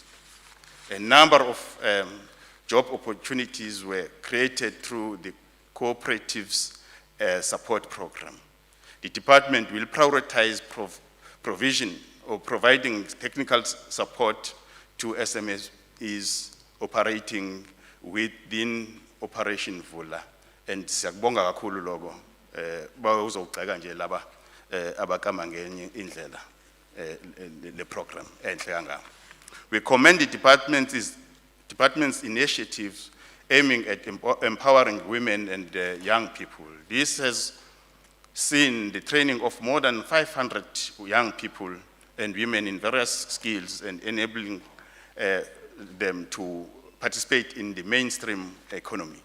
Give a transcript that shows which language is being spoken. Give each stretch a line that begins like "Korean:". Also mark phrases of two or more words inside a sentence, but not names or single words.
English: A number of job opportunities were created through the cooperatives support program. The department will prioritize provision or providing technical support to SMEs operating within Operation Vula.
North Ndebele: And siyakubonga kakhulu lobo bawuzogxeka nje laba abakama ngenye indlela le program enhle kangaka.
English: We commend the department's initiatives aiming at empowering women and young people. This has seen the training of more than 500 young people and women in various skills and enabling them to participate in the mainstream economy.